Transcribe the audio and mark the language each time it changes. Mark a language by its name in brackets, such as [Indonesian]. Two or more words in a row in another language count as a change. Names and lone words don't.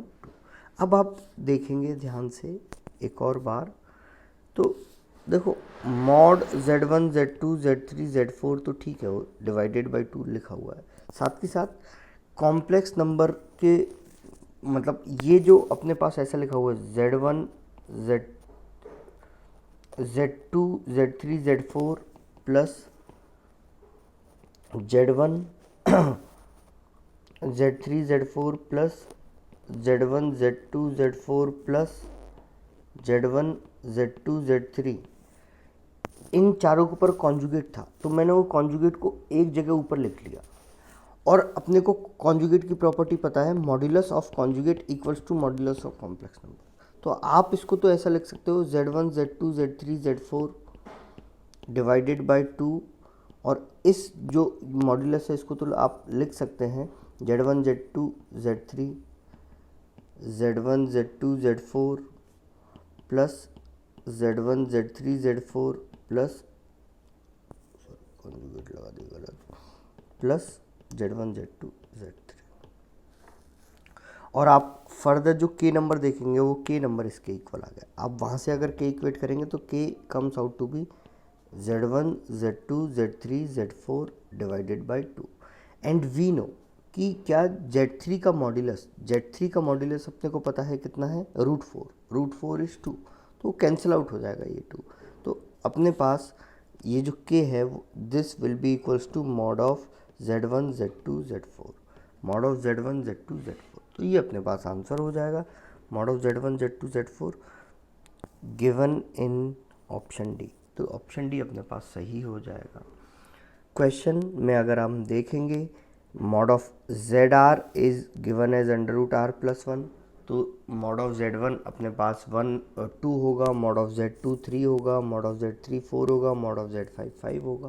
[Hindi] अब आप देखेंगे ध्यान से एक और बार, तो देखो मॉड Z1 Z2 Z3 Z4 तो ठीक है, वो [English] divided by [Hindi] 2 लिखा हुआ है। साथ ही साथ [English] complex number [Hindi] के मतलब ये जो अपने पास ऐसा लिखा हुआ है Z1 Z2 Z3 Z4 प्लस Z1 Z3 Z4 प्लस Z1 Z2 Z4 प्लस Z1 Z2 Z3, इन चारों के ऊपर कॉन्जुगेट था, तो मैंने वो कॉन्जुगेट को एक जगह ऊपर लिख लिया। और अपने को कॉन्जुगेट की प्रॉपर्टी पता है, [English] modulus of conjugate equals to modulus of complex number. [Hindi] तो आप इसको तो ऐसा लिख सकते हो Z1 Z2 Z3 Z4 [English] divided by [Hindi] 2, और इस जो मॉड्यूलस है इसको तो आप लिख सकते हैं Z1 Z2 Z3 Z1 Z2 Z4 प्लस Z1 Z3 Z4 प्लस कॉन्जुगेट लगा दिया गलत, प्लस Z1 Z2 Z3। और आप फर्दर जो K नंबर देखेंगे वो K नंबर इसके इक्वल आ गया। आप वहाँ से अगर K इक्वेट करेंगे तो K [English] comes out to be [Hindi] Z1 Z2 Z3 Z4 [English] divided by [Hindi] 2। [English] and we know [Hindi] कि क्या Z3 का मॉड्यूलस अपने को पता है कितना है, √4 इज 2, तो [English] cancel out [Hindi] हो जाएगा ये 2। तो अपने पास ये जो K है [English] this will be equals to mod of [Hindi] Z1 Z2 Z4, [English] mod of [Hindi] Z1 Z2 Z4। तो ये अपने पास आंसर हो जाएगा, [English] mod of [Hindi] Z1 Z2 Z4 [English] given in option D. [Hindi] तो [English] option D [Hindi] अपने पास सही हो जाएगा। क्वेश्चन में अगर हम देखेंगे [English] mod of ZR is given as [Hindi] √R+1, तो [English] mod of [Hindi] Z1 अपने पास 2 होगा, [English] mod of [Hindi] Z2 3 होगा, [English] mod of [Hindi] Z3 4 होगा, [English] mod of [Hindi] Z5 5 होगा।